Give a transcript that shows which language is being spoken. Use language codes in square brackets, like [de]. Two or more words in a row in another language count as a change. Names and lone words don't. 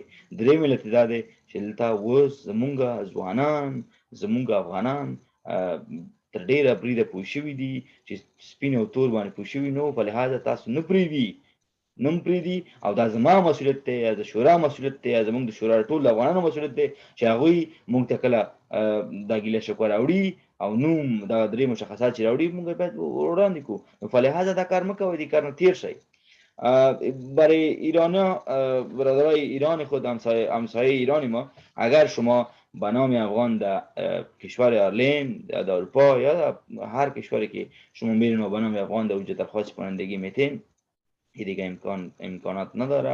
[ps] درېیم علت دا دی چې دلته اوس زمونږ ځوانان زمونږ افغانان تر ډېره بریده پوه شوي دي چې سپین او تور باندې پوه شوي نو په لحاظه تاسو نه پرېږدي نم پریدي او دا زما مسؤلیت دی یا د شورا مسؤلیت دی یا زموږ د شورا ټول افغانانو مسؤلیت دی چې هغوی موږ ته کله دا ګیله شکوه راوړي او نوم دا درې مشخصات چې راوړي موږ باید وړاندې کړو. نو فلهذا دا کار مه کوئ، دی کار نه تیر شئ. [fa] برای برادرای ایران خود همسایه ایرانی ما، اگر شما به نام افغان در کشور آیرلند در اروپا یا در هر کشوری که شما میرین و به نام افغان در اونجا درخواست پرندگی میتین، دیگه امکانات نداره.